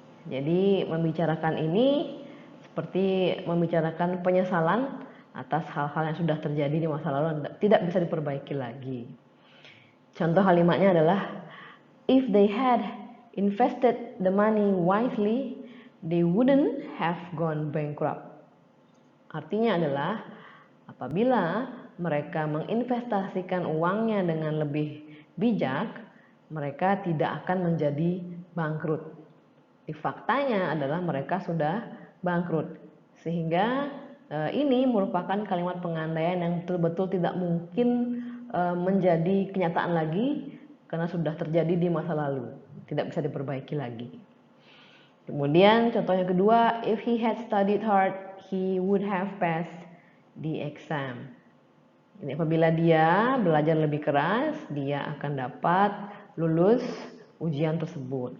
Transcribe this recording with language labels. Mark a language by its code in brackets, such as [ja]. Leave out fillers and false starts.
[id] Jadi membicarakan ini seperti membicarakan penyesalan atas hal-hal yang sudah terjadi di masa lalu dan tidak bisa diperbaiki lagi. Contoh kalimatnya adalah [en] if they had invested the money wisely, they wouldn't have gone bankrupt. [id] Artinya adalah apabila mereka menginvestasikan uangnya dengan lebih bijak, mereka tidak akan menjadi bangkrut. Di faktanya adalah mereka sudah bangkrut. Sehingga ini merupakan kalimat pengandaian yang betul-betul tidak mungkin menjadi kenyataan lagi karena sudah terjadi di masa lalu, tidak bisa diperbaiki lagi. Kemudian contoh yang kedua, [en] if he had studied hard, he would have passed the exam. [id] Ini apabila dia belajar lebih keras, dia akan dapat lulus ujian tersebut.